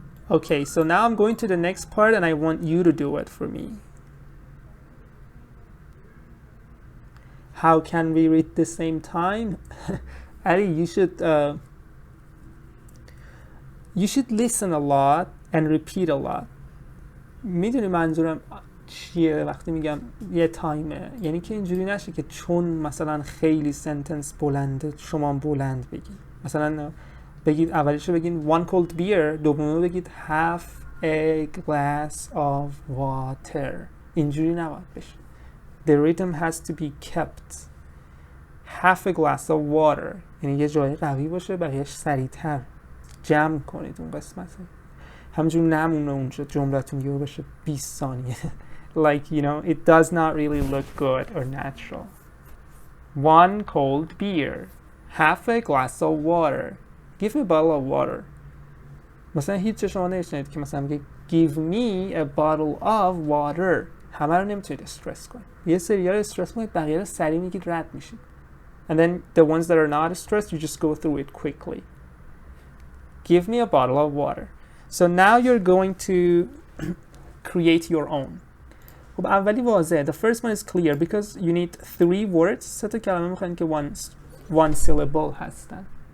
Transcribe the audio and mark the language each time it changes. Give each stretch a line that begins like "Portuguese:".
English: Okay, so now I'm going to the next part and I want you to do it for me. How can we read the same time? Ali, you should listen a lot and repeat a lot.
Persian: میدونی منظورم چیه وقتی میگم یه تایمه؟ یعنی که اینجوری نشه که چون مثلا خیلی سنتنس بلنده شما بلند بگید. مثلا بگید اولیشو بگید
English: 1 cold beer,
Persian: دومیو بگید
English: half a glass of water.
Persian: اینجوری نباید بشه.
English: The rhythm has to be kept. Half a glass of water.
Persian: یعنی یه جای قوی باشه بقیهش سریعتر جمع کنید اون قسمت. همجور نمونه اونجا جملتون یه باشه 20 ثانیه.
English: Like, you know, it does not really look good or natural. 1 cold beer. Half a glass of water. Give me a bottle of water.
Persian: مثلا هیچ شما نشنید که مثلا میگه
English: give me a bottle of water.
Persian: همه رو نمیتونید استرس کنید. یه سری ها رو استرس کنید بقیه رو سریع میگید رد میشید.
English: And then the ones that are not stressed, you just go through it quickly. Give me a bottle of water. So now you're going to create your own.
Persian: خب اولی واضحه.
English: The first one is clear because you need 3 words.
Persian: 3 تا کلمه میخواین که
English: one syllable
Persian: هستن.